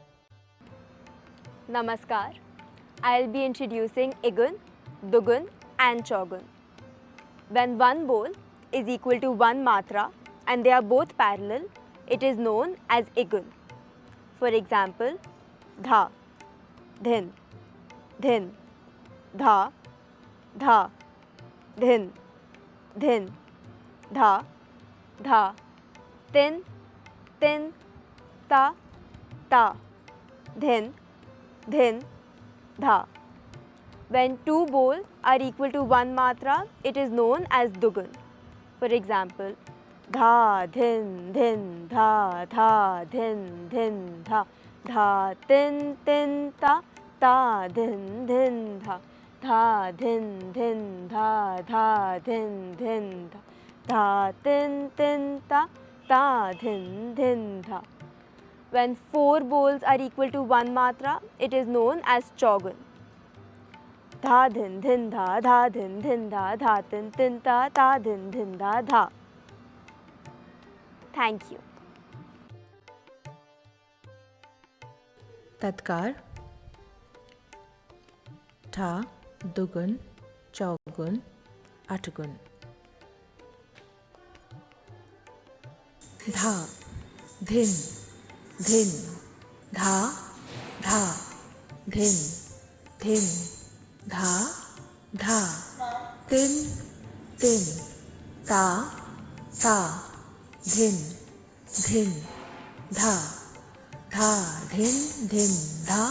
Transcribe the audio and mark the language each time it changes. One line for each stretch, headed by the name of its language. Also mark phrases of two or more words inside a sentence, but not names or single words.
English: Namaskar. I'll be introducing Igun, Dugun and Chogun. When one bowl is equal to one matra and they are both parallel, it is known as Igun. For example, Dha, Dhin, Dhin, Dha, Dha, Dhin, Dhin, Dha, Dha, Tin, Tin, Ta, Ta, Dhin, Dhin, Dha. When two bowls are equal to one matra, it is known as Dugun. For example, Dha, Dhin, Dhin, Dha, Dha, Dhin, Dhin, Dha, Dha, Tin, Tin, Ta, Ta, Dhin, Dhin, Dha, Dha, Dhin, Dhin, Dha, Dha, Dhin, Dhin, Dha, Dha, Tin, Tin, Ta, Ta, Dhin, Dhin, Dha. When four bowls are equal to one matra, it is known as Chogun. Dha, Dhin, Dhin, Dha, Dha, Dhin, Dhin, Dha, Dha, Tin, Tin, Ta, Ta, Dhin, Dhin, Dha, Dha. Thank you. Tatkar, Tha, Dugun, Chogun, Atgun. Dha, Dhin, Dhin, Dha, Dha, Dhin, Dhin, Dha, Dha, Tin, Tin, Ta, Ta, Dhin, Dhin, Dha, Dha, Dhin, Dhin, Dha,